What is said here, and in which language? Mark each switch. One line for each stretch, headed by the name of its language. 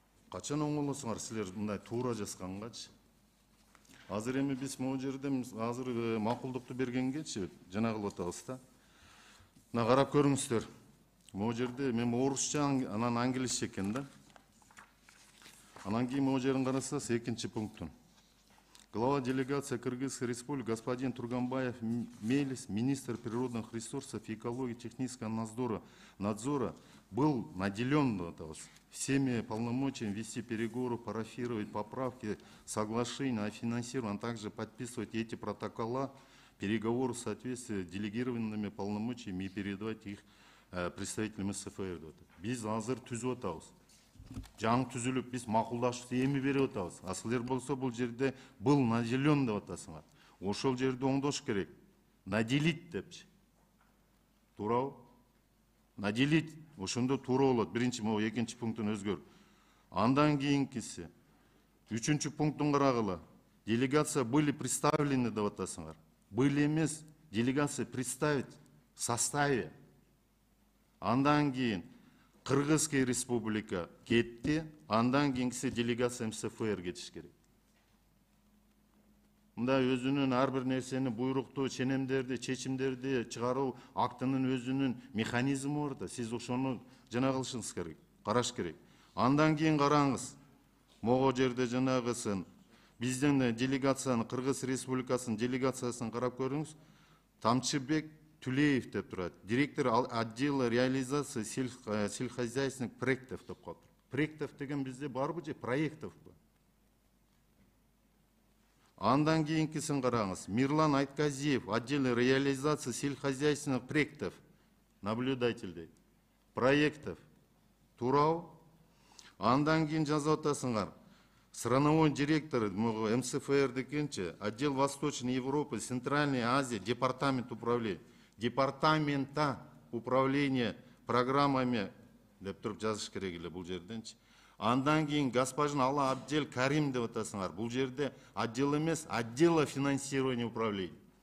Kyrgyz: Качан оңолосуңар силер мындай туура жазгангачы? Азыр эми биз могу жерде азыр макулдукту бергенгечи жана кылып атабыз да. Мына карап көрүңүздөр. Могу жерде мен орусча анан англисче экен да. Анан кийин могу жерин карасаңыз экинчи пунктун.
Russian: Глава делегации Кыргызской республики господин Турганбаев Мелис, министр природных ресурсов и экологии технического надзора был наделен всеми полномочиями вести переговоры, парафировать поправки, соглашения о финансировании, а также подписывать эти протокола, переговоры в соответствии с делегированными полномочиями и передавать их представителям СФР.
Kyrgyz: Biz азыр түзүп атабыз. Жаңы түзүлүп биз макулдашып эми берип атабыз. А силер болсо бул жерде
Russian: был наделен
Kyrgyz: деп атасыңар. Ошол жерде оңдош керек. Наделить депчи. Туурабы? Наделить ошондо туура болот. Биринчи могу экинчи пунктун өзгөр. Андан кийинкиси. Үчүнчү пунктун карагыла.
Russian: Делегация были представлены
Kyrgyz: деп атасыңар.
Russian: Были эмес, делегация представить в составе.
Kyrgyz: Андан кийин Кыргызская республика кетти, андан кийинкиси делегация МСФР кетиш керек. Мында өзүнүн ар бир нерсени буйруктуу, ченемдерди, чечимдерди чыгаруу актынын өзүнүн механизми бар да. Сиз ошону жана кылышыңыз керек, караш керек. Андан кийин караңыз. Могу жерде жанагысын биздин делегациянын, Кыргыз республикасынын делегациясын карап көрүңүз. Тамчыбек Тулеев деп турат.
Russian: Директор отдела реализации сельскохозяйственных проектов
Kyrgyz: деп коет. Проектов деген бизде барбы же проектов бу? Андан кийинкисин караңыз.
Russian: Мирлан Айтказиев, отдел реализации сельскохозяйственных проектов, наблюдатель дейт.
Kyrgyz: Проектов. Туурабы? Андан кийин жазып атасыңар.
Russian: Страновой директор МСФР
Kyrgyz: дегенче,
Russian: отдел Восточной Европы, Центральной Азии, департамент управления. Департамента управления программами
Kyrgyz: деп туруп жазыш керек эле бул жерденчи. Андан кийин господин Алла Абдел Карим деп атасыңар. Бул жерде отдел эмес,
Russian: отдела финансирования управления.